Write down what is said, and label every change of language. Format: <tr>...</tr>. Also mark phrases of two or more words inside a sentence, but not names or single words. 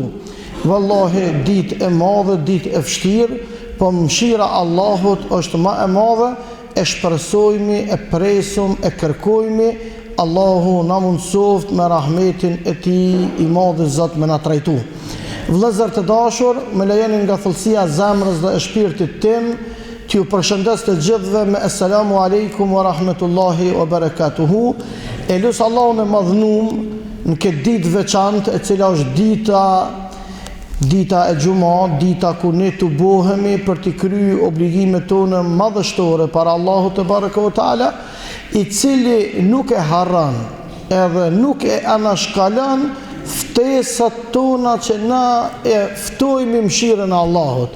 <sq>Wallahi ditë e madhe, ditë e vështirë, po mëshira Allahut është ma e madhe, e shpresojmë, e presum, e kërkojmë, Allahu na mundsoft me rahmetin e Tij I madh Zot me na trajtu. Vëllezër të dashur, më lejoni nga thellësia e zemrës dhe e shpirtit tim, t'ju përshëndes të gjithëve me</sq> <ar>السلام عليكم ورحمة الله وبركاته.</ar> <sq>E lut Allahun e madhnum në këtë ditë veçantë, e cila është dita e Gjuma, dita ku ne të bohemi për të kryer obligimet tona madhështore para Allahut</sq> <ar>تبارك وتعالى,</ar> <sq>I cili nuk e harron edhe nuk e anashkalon ftesat tona që na e ftojmë mëshirën e Allahut.</sq>